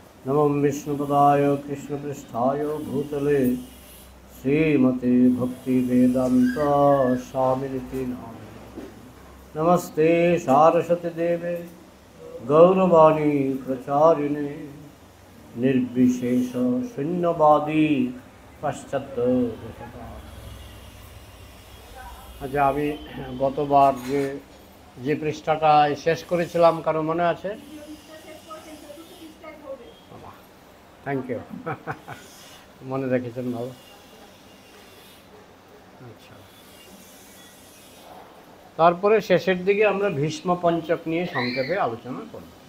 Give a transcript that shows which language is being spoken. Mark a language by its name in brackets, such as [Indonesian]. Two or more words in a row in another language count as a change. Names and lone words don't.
[Sanskrit] नमो विष्णुपदाय कृष्णपृष्ठाय भूतले श्रीमते भक्तिवेदांत स्वामिनिति नामिने। नमस्ते सारस्वती देवे गौरवाणी प्रचारिणे निर्विशेष शून्यवादी पाश्चात्य। [Bangla] আচ্ছা, আমি গতবার যে পৃষ্ঠাটা শেষ করেছিলাম কারো মনে আছে? [English] Thank you, [Bangla] মনে রেখেছেন ভালো। আচ্ছা, তারপরে শেষের দিকে আমরা ভীষ্ম পঞ্চক নিয়ে সংক্ষেপে আলোচনা করব।